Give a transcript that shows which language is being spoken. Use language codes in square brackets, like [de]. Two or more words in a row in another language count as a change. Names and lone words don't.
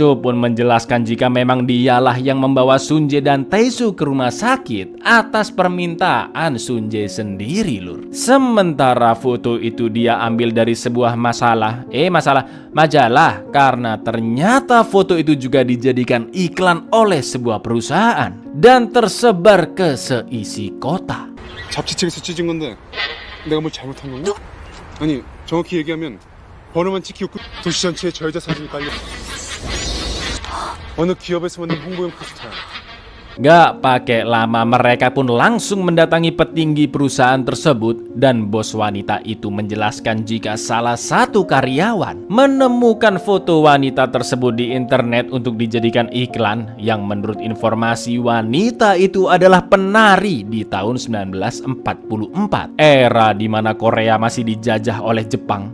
[id] Cho pun menjelaskan jika memang dialah yang membawa Sunjae dan Tae-soo ke rumah sakit atas permintaan Sunjae sendiri lur. Sementara foto itu dia ambil dari sebuah majalah karena ternyata foto itu juga dijadikan iklan oleh sebuah perusahaan dan tersebar ke seisi kota. [ko] 잡지책에서 찢은 건데 내가 뭘 잘못한 건가? 아니 정확히 얘기하면 번호만 찍히고 도시 전체에 저 여자 사진이 깔려 어느 기업에서 만든 홍보용 포스터야. [id] Gak pakai lama mereka pun langsung mendatangi petinggi perusahaan tersebut dan bos wanita itu menjelaskan jika salah satu karyawan menemukan foto wanita tersebut di internet untuk dijadikan iklan yang menurut informasi wanita itu adalah penari di tahun 1944, era di mana Korea masih dijajah oleh Jepang.